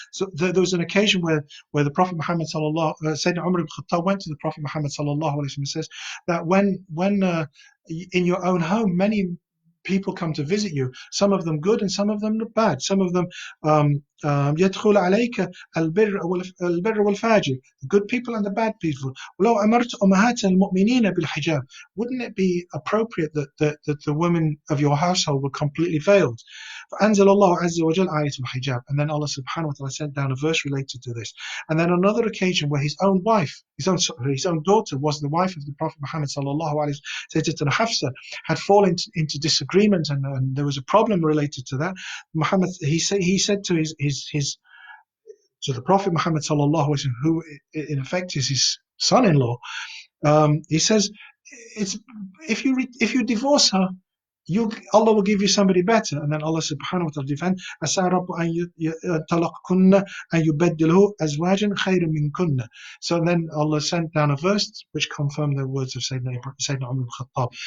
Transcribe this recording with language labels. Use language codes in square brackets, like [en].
[en] So there was an occasion where the Prophet Muhammad Sayyidina Umar ibn Khattab went to the Prophet Muhammad sallallahu alaihi wasallam and says that when in your own home many people come to visit you, some of them good and some of them bad, some of them [ar] يدخل عليك البر والفاجر, [en] the good people and the bad people. [ar] ولو أمرت أمهات المؤمنين بالحجاب, [en] wouldn't it be appropriate that the women of your household were completely veiled? [ar] فأنزل الله عز وجل آية الحجاب. [en] And then Allah subhanahu wa ta'ala sent down a verse related to this. And then another occasion where his own wife, his own daughter, was the wife of the Prophet Muhammad sallallahu alaihi wasallam, Sayyidatuna Hafsa, had fallen into disagreement, and there was a problem related to that. Muhammad, he said to to the Prophet Muhammad sallallahu alaihi wasallam, who in effect is his son-in-law, he says, if you divorce her, Allah will give you somebody better. And then Allah subhanahu wa ta'ala defends, [ar] عَسَىٰ رَبُّ أَن يَطَلَقْكُنَّ أَن يُبَدِّلْهُ أَزْوَاجًا خَيْرًا مِنْكُنَّ. [en] So then Allah sent down a verse which confirmed the words of Sayyidina Umar ibn Khattab.